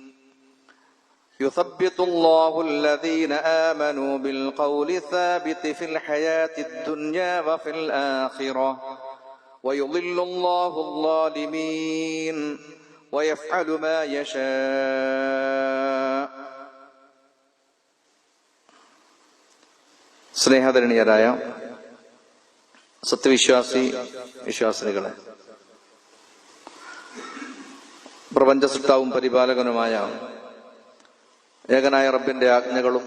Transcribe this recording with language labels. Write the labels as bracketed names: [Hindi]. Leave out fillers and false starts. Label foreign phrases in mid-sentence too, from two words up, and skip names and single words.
[Arabic] يثبت الله الذين آمنوا بالقول الثابت في الحياة الدنيا وفي الآخرة ويضل الله الظالمين ويفعل ما يشاء. [Malayalam] സ്നേഹധരണീയരായ വിശ്വാസിനികളെ, പ്രപഞ്ച സൃഷ്ടാവും പരിപാലകനുമായ ഏകനായ റബ്ബിന്റെ ആജ്ഞകളും